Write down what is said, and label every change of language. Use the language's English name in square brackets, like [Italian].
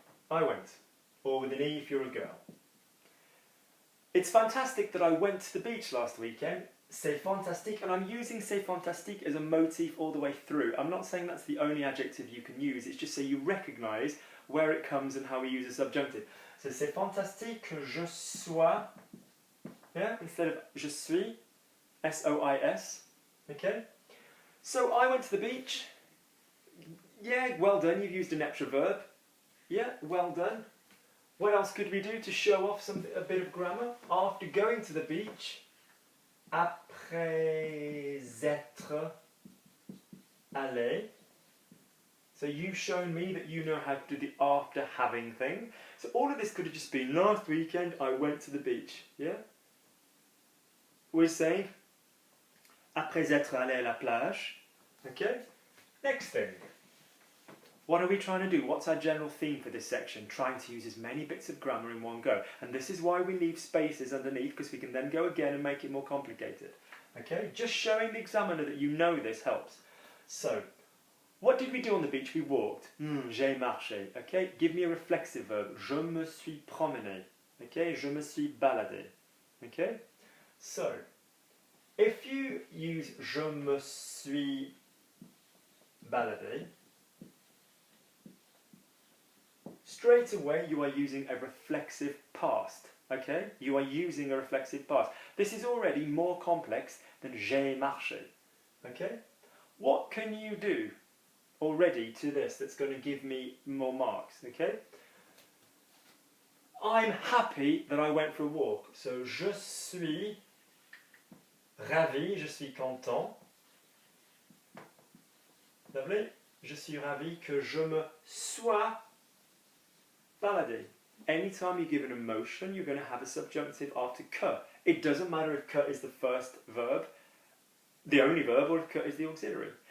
[English] I went, or with an E if you're a girl. It's fantastic that I went to the beach last weekend. [French] C'est fantastique, [English] and I'm using [French] c'est fantastique [English] as a motif all the way through. I'm not saying that's the only adjective you can use, it's just so you recognise where it comes and how we use a subjunctive. [French] So c'est fantastique que je sois, [English] yeah, instead of [French] je suis, S-O-I-S, okay? [English] So I went to the beach. Yeah, well done, you've used an extra verb. Yeah, well done. What else could we do to show off a bit of grammar? After going to the beach, [French] après être allé. [English] So you've shown me that you know how to do the after having thing. So all of this could have just been, last weekend I went to the beach. Yeah? We're saying, [French] après être allé à la plage. [English] Okay? Next thing. What are we trying to do? What's our general theme for this section? Trying to use as many bits of grammar in one go. And this is why we leave spaces underneath, because we can then go again and make it more complicated. Okay? Just showing the examiner that you know this helps. So, what did we do on the beach? We walked. [French] J'ai marché. [English] Okay? Give me a reflexive verb. [French] Je me suis promené. [English] Okay? [French] Je me suis baladé. [English] Okay? So, if you use [French] je me suis baladé, [English] straight away you are using a reflexive past. Okay? You are using a reflexive past. This is already more complex than [French] j'ai marché. [English] Okay? What can you do already to this that's going to give me more marks? Okay? I'm happy that I went for a walk. [French] So je suis ravi, je suis content. Lovely. Je suis ravi que je me sois baladé. [English] Anytime you give an emotion, you're going to have a subjunctive after que. It doesn't matter if que is the first verb, the only verb, or if que is the auxiliary.